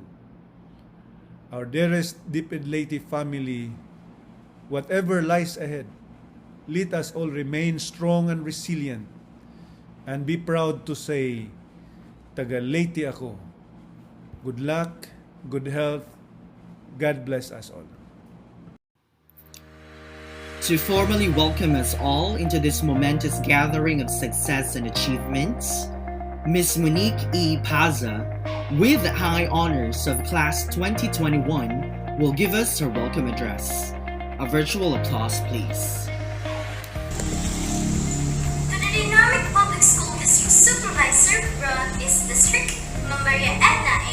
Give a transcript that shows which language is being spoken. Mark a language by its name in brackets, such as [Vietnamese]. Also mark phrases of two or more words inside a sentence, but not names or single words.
[English] Our dearest DepEd Leyte family, whatever lies ahead, let us all remain strong and resilient and be proud to say, [Filipino] Taga Leyte ako. [English] Good luck, good health, God bless us all. To formally welcome us all into this momentous gathering of success and achievements, Ms. Monique E. Paza, with high honors of Class 2021, will give us her welcome address. A virtual applause, please. To the Dynamic Public School District Supervisor, Burauen East District, Maria Edna A.